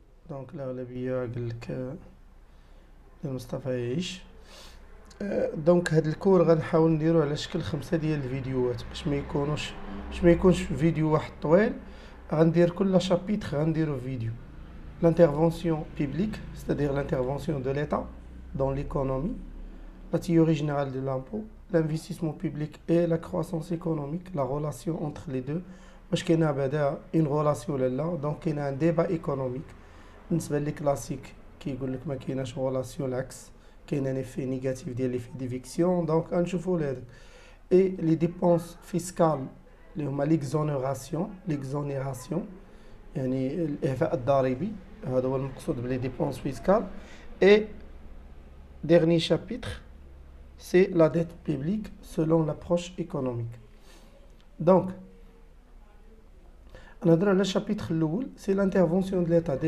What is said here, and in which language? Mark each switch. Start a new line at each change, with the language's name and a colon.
Arabic: دونك الأغلبية قال لك ديال مصطفى يعيش. دونك هذا الكور غنحاول نديرو على شكل 5 ديال الفيديوهات باش ما يكونش فيديو واحد طويل. غندير كل شابيتر غنديرو فيديو.
French: L'intervention publique, c'est-à-dire l'intervention de l'État dans l'économie, la théorie générale de l'impôt, l'investissement public et la croissance économique, la relation entre les deux.
Arabic: واش كاينه بعدا
French: une relation
Arabic: لا دونك كاينه
French: un débat économique.
Arabic: بالنسبه لي كلاسيك كيقول لك ما كايناش
French: relation
Arabic: العكس كاين ان
French: effet négatif
Arabic: ديال
French: l'effet d'éviction.
Arabic: دونك غنشوفوا لهذا
French: et les dépenses fiscales
Arabic: اللي هما
French: l'exonération
Arabic: يعني الإعفاء الضريبي هذا هو المقصود بلي
French: dépenses fiscales. Et dernier chapitre, c'est la dette publique selon l'approche économique.
Arabic: Donc, نهضر على الشابيتر الاول
French: سي لانترفونسيون دو ليتا.